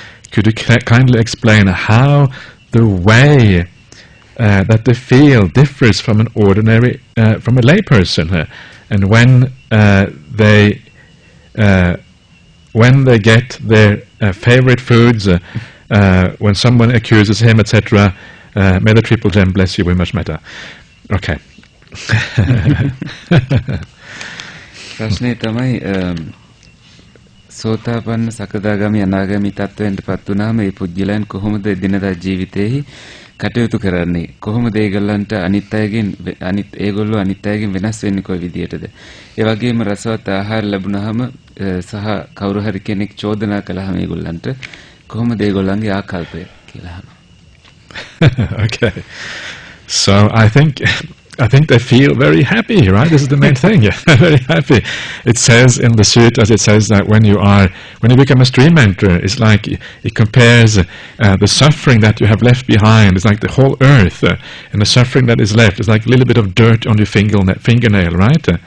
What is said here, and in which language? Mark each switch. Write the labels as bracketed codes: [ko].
[en] Could you kindly explain how the way that they feel differs from from a lay person, and when they when they get their favorite foods, when someone accuses him, etc., may the Triple Gem bless you, we much better. Okay. [si] ප්‍රශ්නේ තමයි සෝතාපන්න සකදාගාමි අනාගාමි තත්වයන්ට පත් වුණාම මේ පුජ්‍යලයන් කොහොමද දිනදා ජීවිතේහි කටයුතු කරන්නේ? කොහොමද ඒගොල්ලන්ට අනිත් අයගෙන් වෙනස් වෙන්නේ කොයි විදියටද? ඒ වගේම රසවත් ආහාර ලැබුණාම සහ කවුරු හරි කෙනෙක් චෝදනා කළාම ඒගොල්ලන්ට කොහොමද ඒගොල්ලන්ගේ ආකල්පය කියලා අහනවා. [en] Okay. So I think they feel very happy, right? This is the main thing. Yeah, very happy. It says in the sutras, it says that when you become a stream enterer, it's like it compares the suffering that you have left behind. It's like the whole earth, and the suffering that is left is like a little bit of dirt on your fingernail, right?